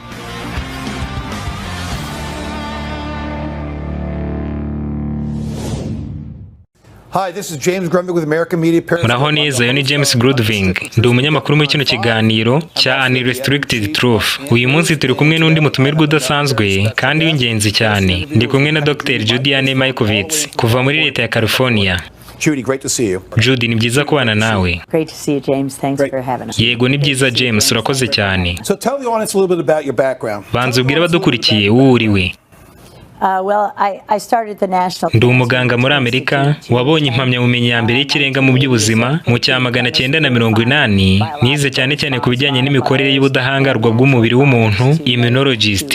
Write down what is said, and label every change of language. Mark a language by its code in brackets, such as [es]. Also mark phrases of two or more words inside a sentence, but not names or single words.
[en] Hi, this is James Grunberg with American Media. [rw] Muraho neza, yo ni James Grudving. Ndi umunyamakuru muri kino kiganiro cya Unrestricted Truth. Uyu munsi turi kumwe n'undi mutumirwa udasanzwe kandi w'ingenzi cyane. Ndi kumwe na Dr. Judy Mikovits kuva muri leta ya California. [en] Judy, great to see you. [rw] Judy, ni byiza kubana nawe. [en] Great to see you, James. Thanks for having us. [rw] Yego, ni byiza James, urakoze cyane. [en] So tell the audience a little bit about your background. [rw] Banza ubwire abadukurikiye uwo uriwe. Ndi umuganga muri Amerika wabonye impamyabumenyi ya mbere y'ikirenga mu by'ubuzima mu cya 1980. Nize cyane cyane ku bijyanye n'imikorere y'ubudahangarwa bw'umubiri w'umuntu, immunologist.